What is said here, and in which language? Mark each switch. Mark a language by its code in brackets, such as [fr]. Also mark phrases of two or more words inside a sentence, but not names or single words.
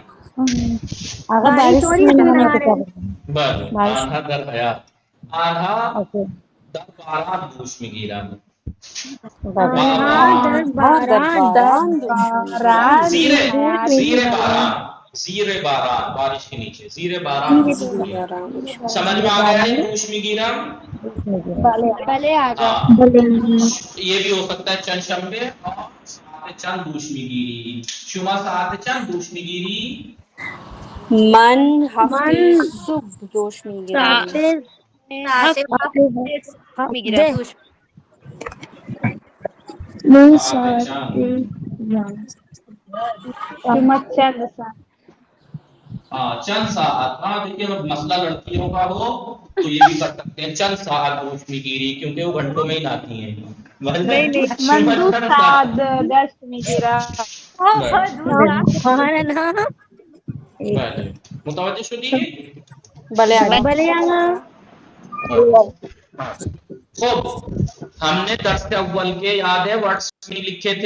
[fa] آقا بارش بله آنها در حیات. آنها در باران دوش میگیرند. زیر باران [ur] بارش کے نیچے [fa] زیر باران دوش میگیرند. [ur] سمجھ میں آ گیا ہے [fa] دوش میگیرم؟ بلے آقا. [ur] یہ بھی ہو سکتا ہے [fa] چند شنبه [ur] اور [fa] ساعت چند دوش میگیری. شما ساعت چند دوش میگیری. من هفته صبح دوش میگیرم. ساعت چند ساعت. [ur] ہاں دیکھیے اگر مسئلہ لڑکیوں کا ہو تو یہ بھی کر سکتے ہیں [fa] چند ساعت دوش میگیری [ur] کیونکہ وہ گھنٹوں میں ہی ناتی ہیں. [fa] متوجہ شدی. بلے [ur] خوب ہم نے درس اول کے یاد ہے ورڈز نہیں لکھے تھے.